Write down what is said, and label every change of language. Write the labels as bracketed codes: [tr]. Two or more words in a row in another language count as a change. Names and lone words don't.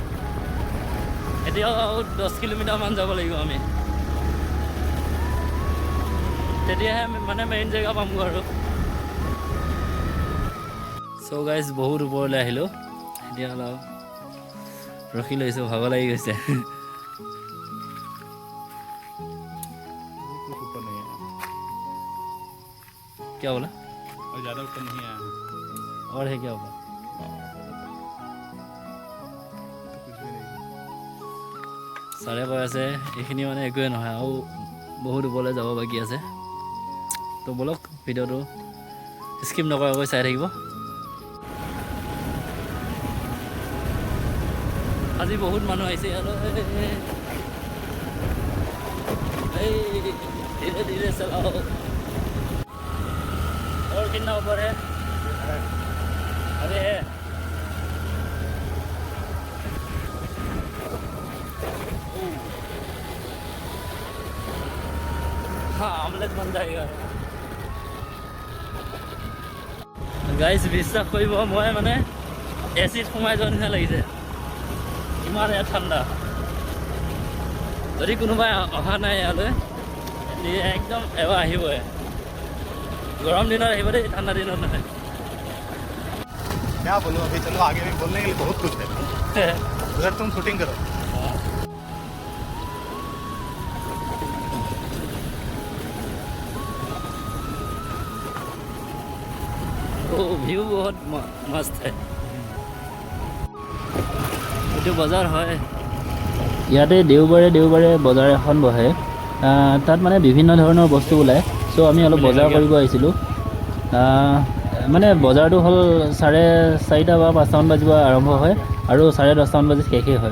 [as] এতিয়াও 10 কিলোমিটাৰমান যাব লাগিব আমি, তেতিয়াহে মানে মেইন জেগা পামগৈ আৰু। [en] so guys [as] বহুত ওপৰলৈ আহিলোঁ, এতিয়া অলপ ৰখি লৈছোঁ, ভাগৰ লাগি গৈছে। [hi] क्या बोला? और ज़्यादा ऊपर नहीं आया है। और है क्या ऊपर? [as] চাৰে কৈ আছে এইখিনি মানে একোৱে নহয়, আৰু বহুত ওপৰলৈ যাব বাকী আছে। তো ব'লক ভিডিঅ'টো স্কিপ নকৰাকৈ চাই থাকিব। আজি বহুত মানুহ আহিছে ইয়ালৈ। এই ধীৰে ধীৰে চলাও। [hi] और कितना ऊपर है? अरे है। हाँ ऑमलेट बन जाएगा। [as] গাইজ বিশ্বাস কৰিব, মই মানে এচিত সোমাই যোৱাৰ নিচিনা লাগিছে, ইমান ইয়াত ঠাণ্ডা। যদি কোনোবাই অহা নাই ইয়ালৈ, একদম এবাৰ আহিবই। গৰম দিন আহিব দেই, ঠাণ্ডা দিনত নহয়। [hi] क्या बोलूं, अभी चलो आगे भी बोलने के लिए बहुत कुछ है। उधर तुम शूटिंग करो। ओ व्यू बहुत मस्त है। [as] এইটো বজাৰ হয়, ইয়াতে দেওবাৰে দেওবাৰে বজাৰ এখন বহে। তাত মানে বিভিন্ন ধৰণৰ বস্তু ওলায়। চ' আমি অলপ বজাৰ কৰিব আহিছিলোঁ। মানে বজাৰটো হ'ল 4:30 বা 5টামান বাজিব আৰম্ভ হয়, আৰু 10:30মান বাজি শেষেই হয়।